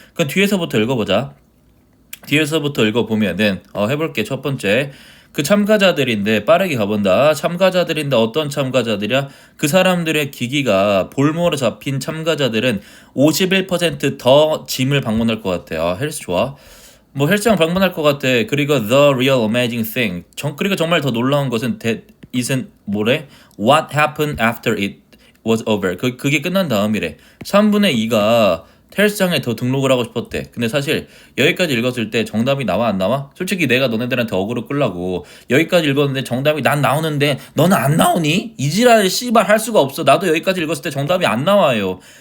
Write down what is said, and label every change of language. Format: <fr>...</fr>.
<ko>그럼 뒤에서부터 읽어보자. 뒤에서부터 읽어보면은 해볼게. 첫 번째, 그 참가자들인데 빠르게 가본다. 참가자들인데 어떤 참가자들이야? 그 사람들의 기기가 볼모로 잡힌 참가자들은 51%더 짐을 방문할 것 같아. 헬스 좋아. 뭐 헬스장 방문할 것 같아.</ko> <en>그리고 the real amazing thing.</en> <ko>그리고 정말 더 놀라운 것은</ko> <en>isn't</en> <ko>뭐래?</ko> <en>What happened after it was over.</en> <ko>그게 끝난 다음이래. 3분의 2가 헬스장에 더 등록을 하고 싶었대. 근데 사실 여기까지 읽었을 때 정답이 나와 안 나와? 솔직히 내가 너네들한테 어그로 끌라고 여기까지 읽었는데 정답이 난 나오는데 너는 안 나오니? 이지랄 씨발 할 수가 없어. 나도 여기까지 읽었을 때 정답이 안 나와요.</ko>